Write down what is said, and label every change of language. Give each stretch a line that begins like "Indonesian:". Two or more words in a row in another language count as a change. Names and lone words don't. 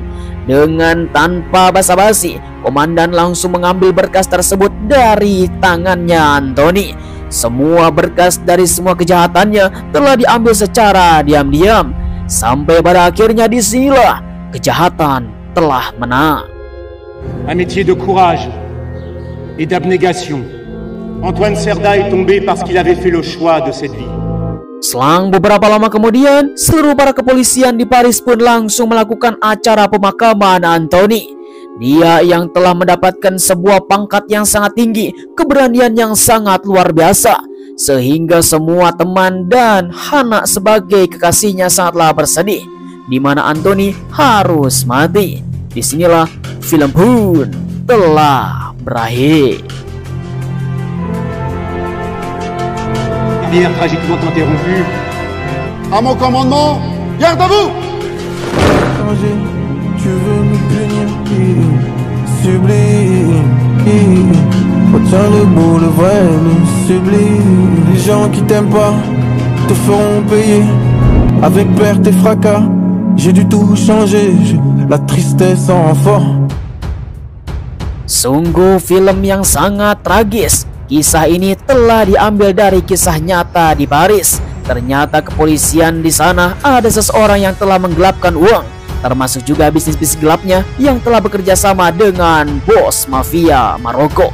Indonesian: Dengan tanpa basa-basi, komandan langsung mengambil berkas tersebut dari tangannya Anthony. Semua berkas dari semua kejahatannya telah diambil secara diam-diam, sampai pada akhirnya disinilah kejahatan telah menang.
French: Un métier de courage et d'abnégation. Antoine Serda est tombé parce qu'il avait fait le choix de cette vie.
Indonesian: Selang beberapa lama kemudian, seluruh para kepolisian di Paris pun langsung melakukan acara pemakaman Anthony. Dia yang telah mendapatkan sebuah pangkat yang sangat tinggi, keberanian yang sangat luar biasa, sehingga semua teman dan Hana sebagai kekasihnya sangatlah bersedih, di mana Anthony harus mati. Disinilah film pun telah berakhir.
French: Lumière tragiquement interrompue. À mon commandement, garde à vous. Tu veux me punir, sublime. Retiens le beau, le vrai, le sublime. Les gens qui t'aiment pas te feront payer. Avec perte et fracas, j'ai dû tout changer. La tristesse en fort.
Indonesian: Sungguh film yang sangat tragis. Kisah ini telah diambil dari kisah nyata di Paris. Ternyata kepolisian di sana ada seseorang yang telah menggelapkan uang, termasuk juga bisnis-bisnis gelapnya yang telah bekerja sama dengan bos mafia Maroko.